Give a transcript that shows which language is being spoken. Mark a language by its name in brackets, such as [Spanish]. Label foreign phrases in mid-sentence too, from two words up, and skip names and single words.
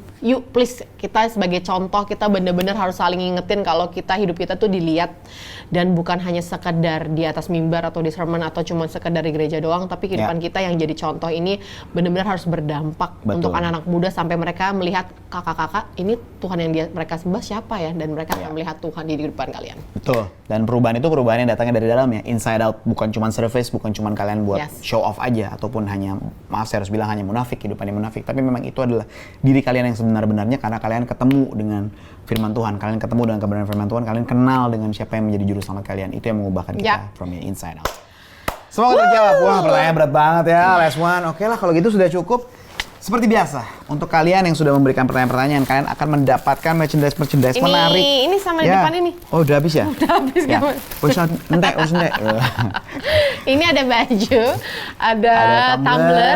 [Indonesian] Yuk please, kita sebagai contoh, kita benar-benar harus saling ingetin kalau hidup kita tuh dilihat dan bukan hanya sekedar di atas mimbar atau di sermon atau cuma sekedar di gereja doang, tapi kehidupan kita yang jadi contoh ini benar-benar harus berdampak untuk anak-anak muda sampai mereka melihat kakak-kakak ini Tuhan yang mereka sembah siapa ya, dan mereka akan melihat Tuhan di kehidupan kalian. Betul. Dan perubahan itu perubahan yang datangnya dari dalam ya, [English] inside out, [Indonesian] bukan cuma surface, bukan cuma kalian buat [English] show off [Indonesian] aja ataupun hanya, maaf saya harus bilang, hanya munafik, kehidupannya munafik, tapi memang itu adalah diri kalian yang sebenar-benarnya karena kalian ketemu dengan firman Tuhan, kalian ketemu dengan kebenaran firman Tuhan, kalian kenal dengan siapa yang menjadi juru selamat kalian. Itu yang mengubahkan kita [English] from the inside out. [Indonesian] Semoga terjawab. Wah, pertanyaan berat banget ya, [English] last one. [Indonesian] Oke lah, kalau gitu sudah cukup. Seperti biasa, untuk kalian yang sudah memberikan pertanyaan-pertanyaan, kalian akan mendapatkan merchandise menarik. Ini sama di depan ini. Oh, udah habis ya? Udah habis ya. Entek. Ini ada baju, ada tumbler.